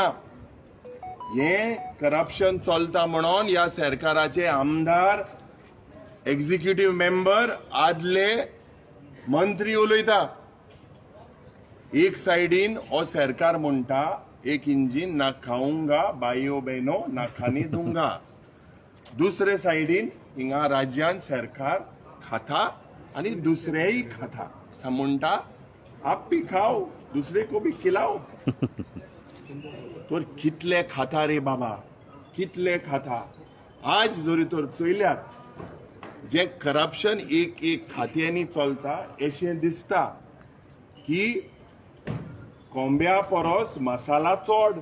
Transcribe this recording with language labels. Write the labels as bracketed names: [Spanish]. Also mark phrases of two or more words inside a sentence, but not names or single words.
[Konkani] हें करप्शन चलता म्हणून ह्या सरकाराचे आमदार, [English] executive member, [Konkani] आदले मंत्री उलयता. एक सायडीन हो सरकार म्हणटा एक इंजीन [Hindi] ना खाऊंगा बायो बहनो ना खाने दूंगा. [Konkani] दुसरे सायडीन हिंगा राज्यान सरकार खाता आणि दुसरेही खाता. म्हणटा [Hindi] आप भी खाओ दुसरे को भी खिलाओ. [Konkani] तर कितले खाता रे बाबा, कितले खाता. आज जरी तर चोयल्यात जे करप्शन एक एक खात्यांनी चलता अशें दिसता की कोंब्या परस मसाला चड.